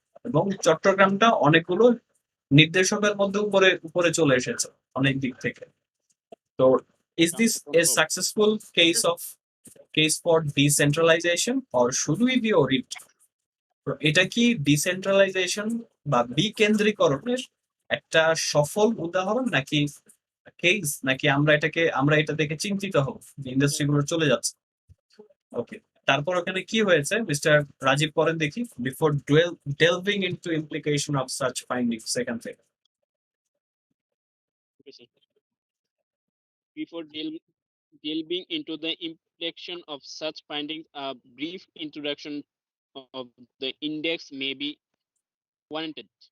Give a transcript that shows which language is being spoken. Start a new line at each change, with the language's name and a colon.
Bangla: এবং চট্টগ্রামটা অনেকগুলো নির্দেশকের মধ্যে উপরে চলে এসেছে অনেক দিক থেকে।
English: তো is this a successful case for decentralization or should we be worried?
Bangla: এটা কি ডিসেন্ট্রালাইজেশন বা বিকেন্দ্রীকরণের একটা সফল উদাহরণ নাকি কেস, নাকি আমরা এটা দেখে চিন্তিত হব যে ইন্ডাস্ট্রি গুলো চলে যাচ্ছে? ওকে, তারপর ওখানে কি হয়েছে মিস্টার রাজীব পড়েন দেখি।
English: before delving into implication of such findings,
Bangla: second থেকে।
English: Okay, sir. Before delving into the implication of such findings, a brief introduction of the index may be warranted.